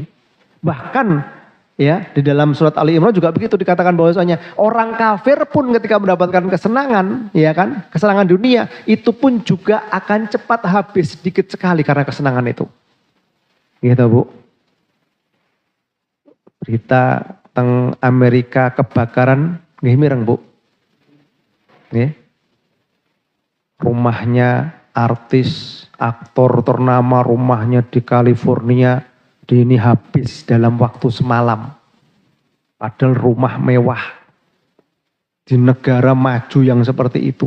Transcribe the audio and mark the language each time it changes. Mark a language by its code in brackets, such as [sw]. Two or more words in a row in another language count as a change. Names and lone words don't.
[id] Bahkan ya di dalam surat Ali Imran juga begitu dikatakan bahwasanya orang kafir pun ketika mendapatkan kesenangan, ya kan, kesenangan dunia itu pun juga akan cepat habis, sedikit sekali karena kesenangan itu. Gitu, Bu. Berita tentang Amerika kebakaran, [jv] nggih mireng, [id] Bu. Nih, rumahnya artis, aktor ternama, rumahnya di California, ini habis dalam waktu semalam. Padahal rumah mewah di negara maju yang seperti itu.